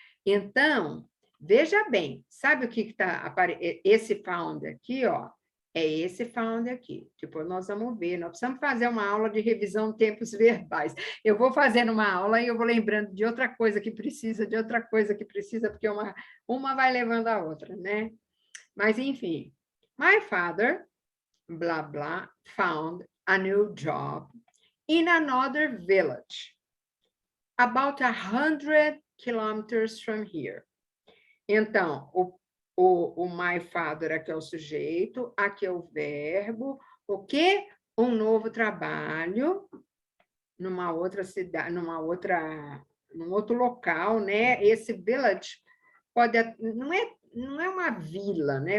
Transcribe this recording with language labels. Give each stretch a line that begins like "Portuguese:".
Portuguese: Então, veja bem, sabe o que está esse found aqui, ó? É esse found aqui. Depois nós vamos ver. Nós precisamos fazer uma aula de revisão de tempos verbais. Eu vou fazendo uma aula e eu vou lembrando de outra coisa que precisa, de outra coisa que precisa, porque uma vai levando a outra, né? Mas, enfim.
English: My father, blah, blah, found a new job in another village, about 100 kilometers from here.
Portuguese: Então, o
English: my father
Portuguese: aqui é o sujeito, aqui é o verbo, o quê? Um novo trabalho numa outra cidade, num outro local, né? Esse village não é uma vila, né?